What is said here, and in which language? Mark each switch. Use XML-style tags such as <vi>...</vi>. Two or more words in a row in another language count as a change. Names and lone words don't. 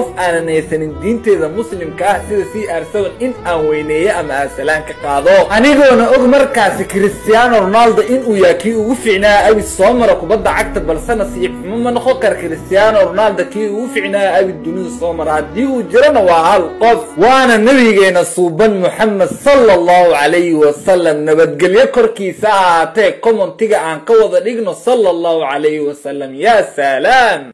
<so>aanan haysanin diinteeda muslimka ah sida CR7 in aan weyneeye ama aslaan ka qaado anigoona og markaas Cristiano Ronaldo inuu yahay ugu fiicnaa abi soo mara kubadda cagta balse nasiib ma noqon kar Cristiano Ronaldo kii ugu fiicnaa abi dunida soo mara hadii uu jirana waa hal qof waana nabigeena suuban Muhammad</so> <ar>صلى الله عليه وسلم</ar> <so>nabadgelyo korkiisa ahaatee commentiga aan ka wada dhigno</so> <ar>صلى الله عليه وسلم يا سلام</ar>